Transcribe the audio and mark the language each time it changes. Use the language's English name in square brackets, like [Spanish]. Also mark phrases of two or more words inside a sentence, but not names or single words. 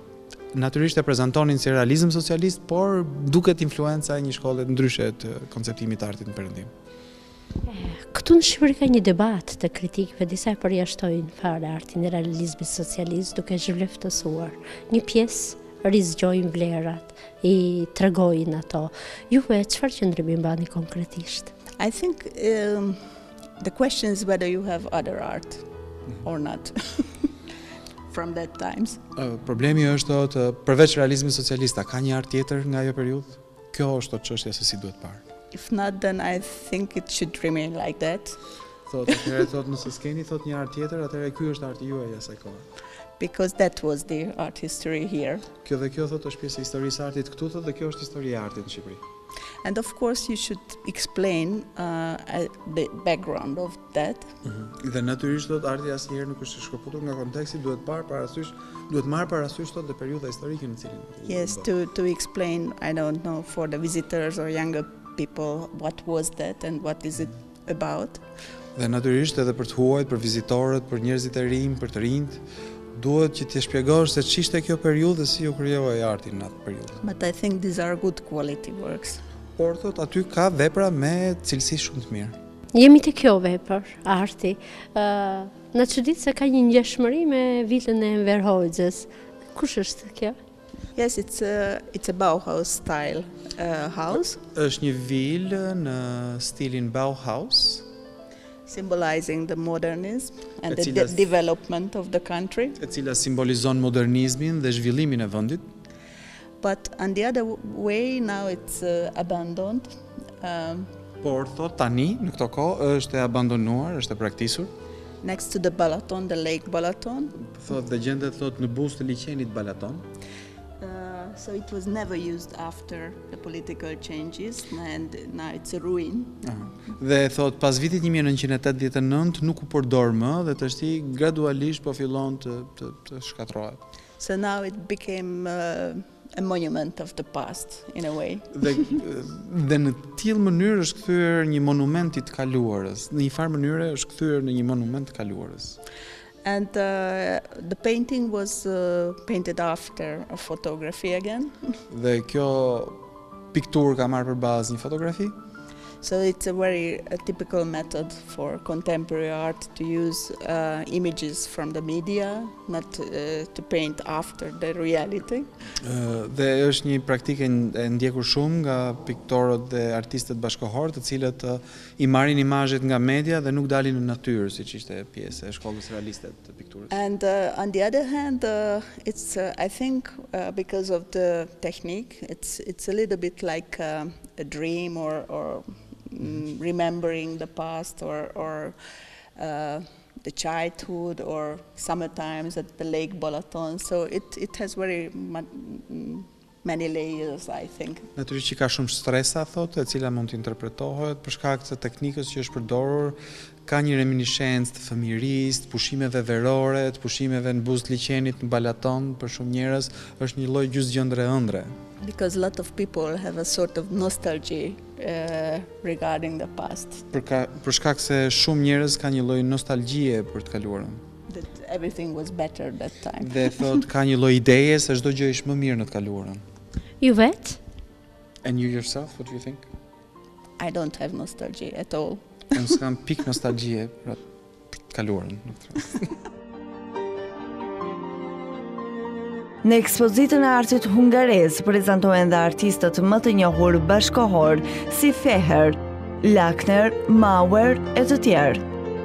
[Albanian] Natyrisht e prezantonin si realizëm socialist, por duket influenca e një shkolle ndryshe të konceptimit të artit në Perëndim. Këtu në Shqipëri ka një debat të kritikëve, disa e përjashtojnë fare artin e realizmit socialist duke zhvleftësuar. Një pjesë rizgjojnë vlerat, i tregojnë ato. Juve çfarë qëndrimi mbani konkretisht? [English] I think the question is whether you have other art or not. From that times. [Albanian] Problemi është përveç realizmit socialist, ka një art tjetër nga ajo periudhë? Kjo është çështja se si duhet parë. [English] If not, then I think it should remain like that. [Albanian] Thotë nëse s'keni një art tjetër, atëherë ky është arti juaj asaj kohe. [English] Because that was the art history here. [Albanian] Kjo thotë është pjesë e historisë së artit këtu, thotë dhe kjo është historia e artit në Shqipëri. [English] And of course you should explain the background of that. [Albanian] Dhe natyrisht arti asnjëherë nuk është i shkëputur nga konteksti, duhet marrë parasysh dhe periudha historike në cilin. [English] Yes, to explain, I don't know, for the visitors or younger people what was that and what is it about. [Albanian] Dhe natyrisht edhe për të huajt, për vizitorët, për njerëzit e rinj, për të rinjt, duhet që t'i shpjegosh se ç'ishte kjo periudhë dhe si u krijohej arti në atë periudhë. [English] But I think these are good quality works. [Albanian] Por aty ka vepra me cilësi shumë të mirë. Jemi te kjo vepër, arti. Na çudit se ka një ngjashmëri me vilën e Enver Hoxhës. Kush është kjo? [English] Yes, it's a Bauhaus style house. [Albanian] Është një vilë në stilin Bauhaus, [English] symbolizing the modernism and the development of the country. [Albanian] E cila simbolizon modernizmin dhe zhvillimin e vendit. [English] But on the other way, now it's abandoned. [Albanian] Por thot tani në këtë kohë është e abandonuar, është e braktisur. [English] Next to the Balaton, the Lake Balaton. [Albanian] Thot dhe gjendet në buzë të liqenit Balaton. [English] So it was never used after the political changes and now it's a ruin. [Albanian] Dhe thot pas vitit 1989 nuk u përdor më dhe tashti gradualisht po fillon të shkatërrohet. [English] So now it became a monument of the past in a way. [Albanian] Dhe në tillë mënyrë është kthyer një monument i të kaluarës. Në një farë mënyre është kthyer në një monument të kaluarës. [English] And the painting was painted after a photography again. [Albanian] Dhe kjo pikturë ka marrë për bazë një fotografi. [English] So it's a very typical method for contemporary art to use images from the media, not to paint after the reality. [Albanian] Dhe është një praktike e ndjekur shumë nga piktorët dhe artistët bashkëkohor, të cilët I marrin imazhet nga media dhe nuk dalin në natyrë, siç ishte pjesë e shkollës realiste të pikturës. [English] And on the other hand, it's I think because of the technique, it's a little bit like a dream or remembering the past or the childhood or summertimes at the Lake Balaton. So it has very many layers, I think. [Albanian] Natyrisht që ka shumë stresa, thotë, e cila mund të interpretohet për shkak të teknikës që është përdorur, ka një reminiscencë të fëmirisë, të pushimeve verore, të pushimeve në buzë të liçenit në Balaton, për shumë njerëz është një lloj gjysgjëndre ëndre. [English] Because a lot of people have a sort of nostalgia regarding the past. [Albanian] Për shkak se shumë njerëz kanë një lloj nostalgjie për të kaluarën. [English] That everything was better that time. [Albanian] Dhe thotë ka një lloj ideje se çdo gjë ishte më mirë në të kaluarën. Ju vet? [English] And you yourself, what do you think? I don't have nostalgia at all. [Albanian] Unë s'kam pik nostalgjie për të kaluarën. Në ekspozitën e artit hungarez prezantohen dhe artistët më të njohur bashkëkohor si Feher, Lakner, Mauer e të tjerë.